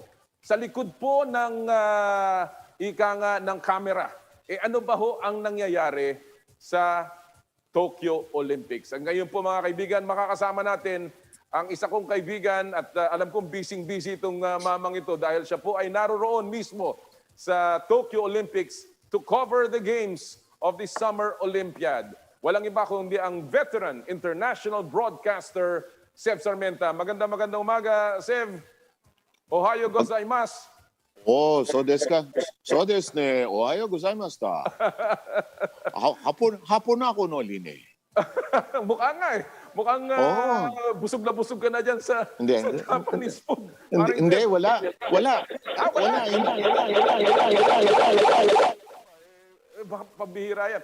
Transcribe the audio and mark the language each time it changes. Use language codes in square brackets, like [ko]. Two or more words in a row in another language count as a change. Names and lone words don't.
[tl] Sa likod po ng ng camera. Ano ba ho ang nangyayari sa Tokyo Olympics? Ngayon po mga kaibigan, makakasama natin ang isa kong kaibigan at alam kong busy itong mamang ito dahil siya po ay naroroon mismo sa Tokyo Olympics [en] to cover the games of the Summer Olympiad. [tl] Walang iba kundi ang [en] veteran international broadcaster [tl] Sev Sarmenta. Magandang umaga, Sev. [ja] おはようございます. そうですね。おはようございますた. [tl] Hapon na ako no, Line. Mukha nga eh. Mukhang busog na busog ka na dyan sa [en] Japanese food. [tl] Hindi, wala. Baka pambihira yan.